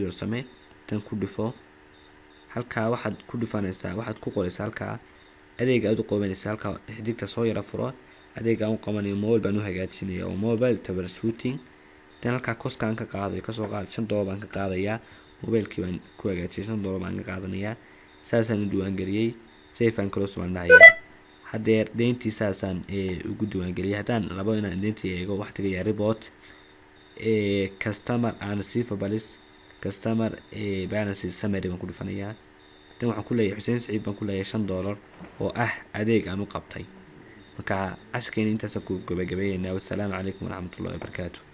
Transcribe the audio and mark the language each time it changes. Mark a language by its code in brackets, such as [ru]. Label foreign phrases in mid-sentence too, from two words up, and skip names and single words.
[so] Warsame tan ku dhifo halka waxaad ku dhifanaysaa waxaad ku qoraysaa halka adeega aad u qabanaysaa halka xidigta soo yara furo adeega aan qabanayo mobile baan u hagaajinayaa oo [en] mobile troubleshooting [so] tan halka kooskaan ka qaadayo kasoo qaad $5 baan ka qaadayaa mobilkii baan ku hagaajiyay $5 baan ka qaadanayaa saasaan u diiwaangeliyay [en] save and close [so] baan dhahayaa hadeer deyntii saasaan ugu diiwaangeliyay haddaan rabo inaan deyntii eego wax tagayaa [en] report customer and receivables customer balance summary [so] baan ku dhifanayaa tan waxaan ku leeyahay Hussein Saciid baan ku leeyahay $5 oo ah adeeg aan u qabtay. marka casharkeena intaas ku gabagabeeyay. [ar] والسلام عليكم ورحمة الله وبركاته.